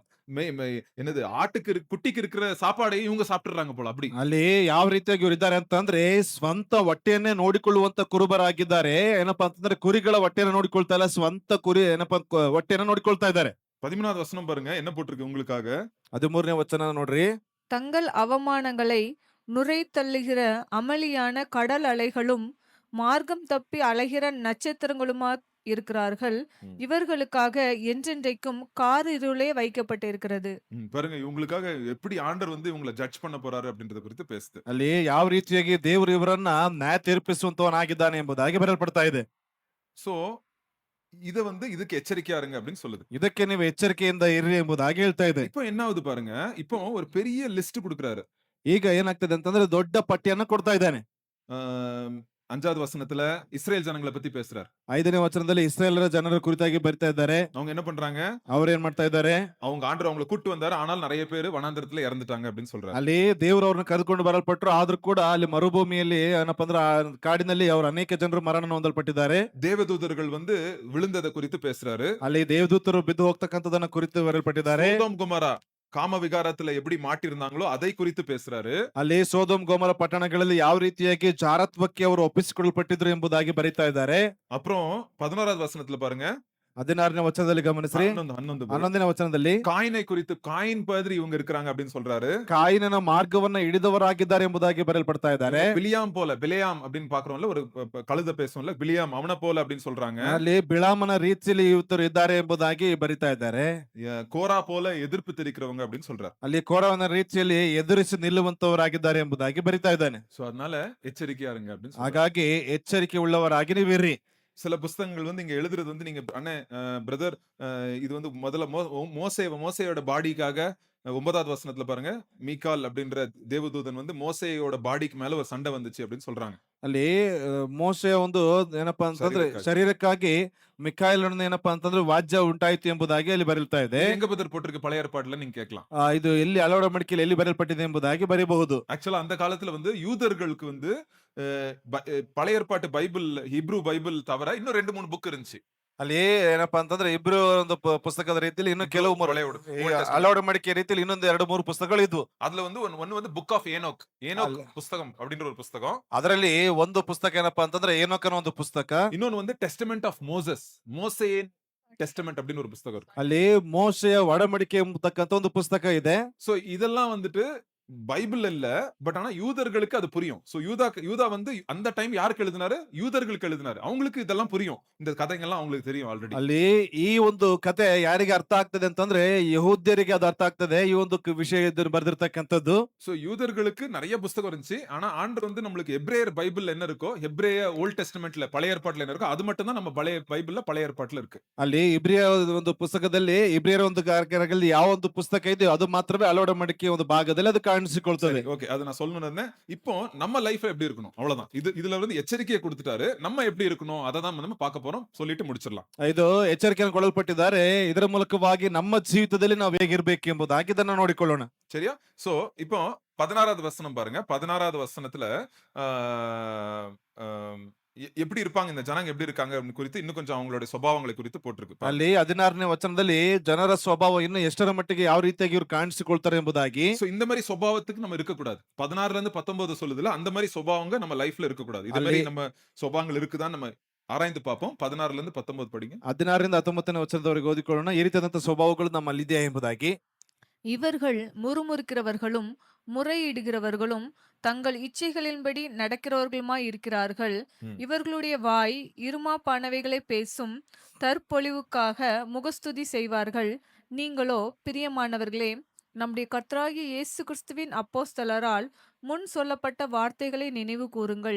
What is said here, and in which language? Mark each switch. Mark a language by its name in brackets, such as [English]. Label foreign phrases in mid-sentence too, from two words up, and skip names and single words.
[Tamil] என்னது ஆட்டுக்கு குட்டிக்கு இருக்கிற சாப்பாடையும் இவங்க சாப்பிட்டுறாங்க போல அப்படி. [Kannada] ಅಲ್ಲಿ ಯಾವ ರೀತಿಯಾಗಿ ಇವರು ಇದ್ದಾರೆ ಅಂತಂದ್ರೆ ಸ್ವಂತ ಹೊಟ್ಟೆಯನ್ನೇ ನೋಡಿಕೊಳ್ಳುವಂತ ಕುರುಬರಾಗಿದ್ದಾರೆ. ಏನಪ್ಪಾ ಅಂತಂದ್ರೆ ಕುರಿಗಳ ಹೊಟ್ಟೆಯನ್ನು ನೋಡಿಕೊಳ್ತಾ ಇಲ್ಲ, ಸ್ವಂತ ಕುರಿ ಏನಪ್ಪಾ ಹೊಟ್ಟೆಯನ್ನು ನೋಡಿಕೊಳ್ತಾ ಇದ್ದಾರೆ. [Tamil] 13வது வசனம் பாருங்க, என்ன போட்டிருக்கு உங்களுக்காக? [Kannada] 13ನೇ ವಚನ ನೋಡ್ರಿ. [Tamil] தங்கள் அவமானங்களை நுரை தள்ளுகிற அமளியான கடல் அலைகளும் மார்க்கம் தப்பி அலைகிற நட்சத்திரங்களுமா இருக்கிறார்கள். இவர்களுக்காக என்றென்றைக்கும் காரிருளே வைக்கப்பட்டிருக்கிறது. பாருங்க, இவங்களுக்காக எப்படி ஆண்டவர் வந்து இவங்களை ஜட்ஜ் பண்ண போறாரு அப்படின்றத குறித்து பேசுது. [Kannada] ಅಲ್ಲಿ ಯಾವ ರೀತಿಯಾಗಿ ದೇವರು ಇವರನ್ನ ನ್ಯಾಯ ತೀರ್ಪಿಸುವಂತವನಾಗಿದ್ದಾನೆ ಎಂಬುದಾಗಿ ಬರೆಯಲ್ಪಡ್ತಾ ಇದೆ. [Tamil] சோ இத வந்து இதுக்கு எச்சரிக்கையா இருங்க அப்படின்னு சொல்லுது. [Kannada] ಇದಕ್ಕೆ ನೀವು ಎಚ್ಚರಿಕೆಯಿಂದ ಇರ್ರಿ ಎಂಬುದಾಗಿ ಹೇಳ್ತಾ ಇದೆ. [Tamil] இப்போ என்ன ஆகுது பாருங்க, இப்போ ஒரு பெரிய லிஸ்ட் கொடுக்குறாரு. [Kannada] ಈಗ ಏನಾಗ್ತದೆ ಅಂತಂದ್ರೆ ದೊಡ್ಡ ಪಟ್ಟಿಯನ್ನ ಕೊಡ್ತಾ ಇದ್ದಾನೆ. [Tamil] 5வது வசனத்துல இஸ்ரேல் ஜனங்களை பத்தி பேசுறாரு. [Kannada] 5ನೇ ವಚನದಲ್ಲಿ ಇಸ್ರಾಯೇಲರ ಜನರ ಕುರಿತಾಗಿ ಬರಿತಾ ಇದ್ದಾರೆ. [Tamil] அவங்க என்ன பண்றாங்க? [Kannada] ಅವ್ರು ಏನ್ ಮಾಡ್ತಾ ಇದ್ದಾರೆ? [Tamil] அவங்க ஆண்டவர் அவங்களை கூட்டு வந்தாரு, ஆனால் நிறைய பேர் வனாந்தரத்துல இறந்துட்டாங்க அப்படின்னு சொல்றாரு. [Kannada] ಅಲ್ಲಿ ದೇವರು ಅವ್ರನ್ನ ಕರೆದುಕೊಂಡು ಬರಲ್ಪಟ್ರು, ಆದ್ರೂ ಕೂಡ ಅಲ್ಲಿ ಮರುಭೂಮಿಯಲ್ಲಿ ಏನಪ್ಪಾ ಅಂದ್ರೆ ಕಾಡಿನಲ್ಲಿ ಅವ್ರ ಅನೇಕ ಜನರು ಮರಣ ಹೊಂದಲ್ಪಟ್ಟಿದ್ದಾರೆ. [Tamil] தேவதூதர்கள் வந்து விழுந்ததை குறித்து பேசுறாரு. [Kannada] ಅಲ್ಲಿ ದೇವದೂತರು ಬಿದ್ದು ಹೋಗ್ತಕ್ಕಂಥದನ್ನ ಕುರಿತು ಬರೆಯಲ್ಪಟ್ಟಿದ್ದಾರೆ. [Tamil] சோதோம் கொமோரா காம விகாரத்துல எப்படி மாட்டிருந்தாங்களோ அதை குறித்து பேசுறாரு. [Kannada] ಅಲ್ಲಿ ಸೋದೋಮ್ ಗೋಮರ ಪಟ್ಟಣಗಳಲ್ಲಿ ಯಾವ ರೀತಿಯಾಗಿ ಜಾರತ್ವಕ್ಕೆ ಅವರು ಒಪ್ಪಿಸಿಕೊಳ್ಳಲ್ಪಟ್ಟಿದ್ರು ಎಂಬುದಾಗಿ ಬರೀತಾ ಇದ್ದಾರೆ. [Tamil] அப்புறம் 11வது வசனத்துல பாருங்க, [Kannada] 16ನೇ ವಚನದಲ್ಲಿ ಗಮನಿಸ್ರಿ. 11 11ನೇ ವಚನದಲ್ಲಿ [Tamil] ಕಾಯಿனை குறித்து காயின் மாதிரி இவங்க இருக்கிறாங்க அப்படின்னு சொல்றாரு. [Kannada] ಕಾಯಿನನ ಮಾರ್ಗವನ್ನ ಹಿಡಿದವರಾಗಿದ್ದಾರೆ ಎಂಬುದಾಗಿ ಬರೆಯಲ್ಪಡ್ತಾ ಇದ್ದಾರೆ. [Tamil] பிலியாம் போல பிலேயாம் அப்படின்னு பாக்குறோம்ல, ஒரு கழுத பேசும்ல, பிலியாம் அவன போல அப்படின்னு சொல்றாங்க. [Kannada] ಅಲ್ಲಿ ಬಿಳಾಮನ ರೀತಿಯಲ್ಲಿ ಇವತ್ತರು ಇದ್ದಾರೆ ಎಂಬುದಾಗಿ ಬರಿತಾ ಇದ್ದಾರೆ. [Tamil] கோரா போல எதிர்ப்பு தெரிவிக்கிறவங்க அப்படின்னு சொல்றாரு. [Kannada] ಅಲ್ಲಿ ಕೋರವನ ರೀತಿಯಲ್ಲಿ ಎದುರಿಸಿ ನಿಲ್ಲುವಂತವರಾಗಿದ್ದಾರೆ ಎಂಬುದಾಗಿ ಬರಿತಾ ಇದ್ದಾನೆ. [Tamil] சோ அதனால எச்சரிக்கையா இருங்க அப்படின்னு சொல்றாரு. [Kannada] ಹಾಗಾಗಿ ಎಚ್ಚರಿಕೆ ಉಳ್ಳವರಾಗಿ ನೀವಿರ್ರಿ. [Tamil] சில புஸ்தகங்கள் வந்து இங்க எழுதுறது வந்து நீங்க அண்ணே பிரதர் இது வந்து முதல்ல மோசேயோட பாடிக்காக 9வது வசனத்துல பாருங்க, மீகால் அப்படின்ற தேவதூதன் வந்து மோசேயோட பாடிக்கு மேல ஒரு சண்டை வந்துச்சு அப்படின்னு சொல்றாங்க. [Kannada] ಅಲ್ಲಿ ಮೋಶೆಯ ಒಂದು ಏನಪ್ಪಾ ಅಂತಂದ್ರೆ ಶರೀರಕ್ಕಾಗಿ ಮಿಕಾಯಲನ ಏನಪ್ಪಾ ಅಂತಂದ್ರೆ ವಾಜ್ಯ ಉಂಟಾಯಿತು ಎಂಬುದಾಗಿ ಅಲ್ಲಿ ಬರೀತಾ ಇದೆ. [Tamil] எங்க பிரதர் போட்டிருக்கு பழைய ஏற்பாடுல நீங்க கேட்கலாம். [Kannada] ಇದು ಎಲ್ಲಿ ಅಲೋಡ ಮಡಿಕೆಯಲ್ಲಿ ಎಲ್ಲಿ ಬರೆಯಲ್ಪಟ್ಟಿದೆ ಎಂಬುದಾಗಿ ಬರೀಬಹುದು. [Tamil] ஆக்சுவலா அந்த காலத்துல வந்து யூதர்களுக்கு வந்து பழைய ஏற்பாட்டு பைபிள், ஹிப்ரூ பைபிள் தவிர இன்னும் 2-3 புக் இருந்துச்சு. [Kannada] ಅಲ್ಲಿ ಏನಪ್ಪಾ ಅಂತಂದ್ರೆ ಇಬ್ರು ಒಂದು ಪುಸ್ತಕದ ರೀತಿಯಲ್ಲಿ ಇನ್ನು ಕೆಲವು [Tamil] பழைய [Kannada] ಅಲೋಡ ಮಡಿಕೆ ರೀತಿಯಲ್ಲಿ ಇನ್ನೊಂದು 2-3 ಪುಸ್ತಕಗಳು ಇದ್ವು. [Tamil] அதுல வந்து ஒன்னு வந்து [English] book of [Tamil] ஏனோக் புஸ்தகம் அப்படின்ற ஒரு புஸ்தகம். [Kannada] ಅದರಲ್ಲಿ ಒಂದು ಪುಸ್ತಕ ಏನಪ್ಪಾ ಅಂತಂದ್ರೆ ಏನೋಕನ ಒಂದು ಪುಸ್ತಕ. [Tamil] இன்னொன்னு வந்து [English] testament of [Tamil] மோசேயின் டெஸ்டமெண்ட் அப்படின்னு ஒரு புஸ்தகம் இருக்கு. [Kannada] ಅಲ್ಲಿ ಮೋಶೆಯ ಒಡಂಬಡಿಕೆ ಎಂಬತಕ್ಕಂತ ಒಂದು ಪುಸ್ತಕ ಇದೆ. [Tamil] சோ இதெல்லாம் வந்துட்டு பைபிள் இல்ல, பட் ஆனா யூதர்களுக்கு அது புரியும். சோ யூதா வந்து அந்த டைம் யாருக்கு எழுதினாரு? யூதர்களுக்கு எழுதினாரு. அவங்களுக்கு இதெல்லாம் புரியும். இந்த கதைங்கெல்லாம் அவங்களுக்கு தெரியும் ஆல்ரெடி. [Kannada] ಅಲ್ಲಿ ಈ ಒಂದು ಕತೆ ಯಾರಿಗೆ ಅರ್ಥ ಆಗ್ತದೆ ಅಂತಂದ್ರೆ ಯಹೂದ್ಯರಿಗೆ ಅದು ಅರ್ಥ ಆಗ್ತದೆ. ಈ ಒಂದು ವಿಷಯ ಬರೆದಿರ್ತಕ್ಕಂಥದ್ದು. [Tamil] சோ யூதர்களுக்கு நிறைய புஸ்தகம் இருந்துச்சு. ஆனா ஆண்டவர் வந்து நம்மளுக்கு எபிரேயர் பைபிள் என்ன இருக்கோ, எபிரேய [English] Old Testament [Tamil] பழைய ஏற்பாட்டுல என்ன இருக்கோ, அது மட்டும் தான் நம்ம பழைய பைபிள்ல பழைய ஏற்பாட்டுல இருக்கு. [Kannada] ಅಲ್ಲಿ ಇಬ್ರಿಯ ಒಂದು ಪುಸ್ತಕದಲ್ಲಿ ಇಬ್ರಿಯರ ಒಂದು ಕಾರ್ಯಕ್ರಮದಲ್ಲಿ ಯಾವ ಒಂದು ಪುಸ್ತಕ ಇದೆಯೋ ಅದು ಮಾತ್ರವೇ ಅಲೋಡ ಮಡಿಕೆ ಒಂದು ಭಾಗದಲ್ಲಿ ಅದು ಕಾಣಿಸಿಕೊಳ್ತದೆ. [Tamil] ஓகே, அது நான் சொல்லணும்னு. இப்போ நம்ம லைஃப்ல எப்படி இருக்கணும் அவ்வளவுதான். இதுல வந்து எச்சரிக்கையை கொடுத்துட்டாரு. நம்ம எப்படி இருக்கணும் அதை தான் நம்ம பார்க்க போறோம். சொல்லிட்டு முடிச்சிடலாம். [Kannada] ಇದು ಎಚ್ಚರಿಕೆಯನ್ನು ಕೊಡಲ್ಪಟ್ಟಿದ್ದಾರೆ. ಇದರ ಮೂಲಕವಾಗಿ ನಮ್ಮ ಜೀವಿತದಲ್ಲಿ ನಾವು ಹೇಗಿರ್ಬೇಕು ಎಂಬುದಾಗಿ ಇದನ್ನ ನೋಡಿಕೊಳ್ಳೋಣ. [Tamil] சரியா? சோ இப்போ 16வது வசனம் பாருங்க. 16வது வசனத்துல எப்படி இருப்பாங்க இந்த ஜனங்க, எப்படி இருக்காங்க அப்படின்னு குறித்து இன்னும் கொஞ்சம் அவங்களுடைய சுபாவங்களை குறித்து போட்டிருக்கு. [Kannada] ಅಲ್ಲಿ 16ನೇ ವಚನದಲ್ಲಿ ಜನರ ಸ್ವಭಾವ ಇನ್ನು ಎಷ್ಟರ ಮಟ್ಟಿಗೆ ಯಾವ ರೀತಿಯಾಗಿ ಇವರು ಕಾಣಿಸಿಕೊಳ್ತಾರೆ ಎಂಬುದಾಗಿ. [Tamil] சோ இந்த மாதிரி சுபாவத்துக்கு நம்ம இருக்க கூடாது. 16ல இருந்து 19 சொல்லுதுல, அந்த மாதிரி சுபாவங்க நம்ம லைஃப்ல இருக்க கூடாது. இந்த மாதிரி நம்ம சுபாவங்கள் இருக்குதான் நம்ம ஆராய்ந்து பார்ப்போம். 16ல இருந்து 19 படிங்க. [Kannada] 16ರಿಂದ 19ನೇ ವಚನದವರೆಗೆ ಓದಿಕೊಳ್ಳೋಣ. ಈ ರೀತಿಯಾದಂತಹ ಸ್ವಭಾವಗಳು ನಮ್ಮಲ್ಲಿದೆಯಾ ಎಂಬುದಾಗಿ. [Tamil] இவர்கள் முறுமுறுக்கிறவர்களும் முறையிடுகிறவர்களும் தங்கள் இச்சைகளின்படி நடக்கிறவர்களுமாய் இருக்கிறார்கள். இவர்களுடைய வாய் இருமாப்பானவைகளை பேசும், தற்பொழிவுக்காக முகஸ்துதி செய்வார்கள். நீங்களோ பிரியமானவர்களே, நம்முடைய கர்த்தராகிய இயேசு கிறிஸ்துவின் அப்போஸ்தலரால் முன் சொல்லப்பட்ட வார்த்தைகளை நினைவு கூறுங்கள்.